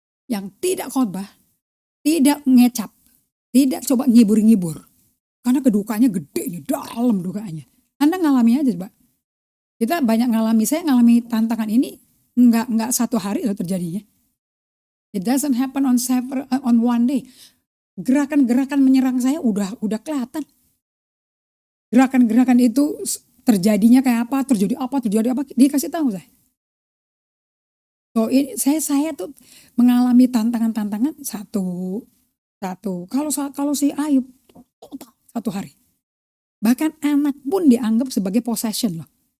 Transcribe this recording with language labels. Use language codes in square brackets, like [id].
[id] Yang tidak khotbah, tidak ngecap, tidak coba ngibur-ngibur. Karena kedukanya gede nih, dalam dukanya. Anda ngalami aja Pak. Kita banyak ngalami, saya ngalami tantangan ini enggak 1 hari loh terjadinya. [en] It doesn't happen on one day. [id] Gerakan-gerakan menyerang saya udah kelihatan. Gerakan-gerakan itu terjadinya kayak apa, terjadi apa, dikasih tahu saya. So ini saya tuh mengalami tantangan satu. Kalau si Ayub total 1 hari. Bahkan anak pun dianggap sebagai possession loh.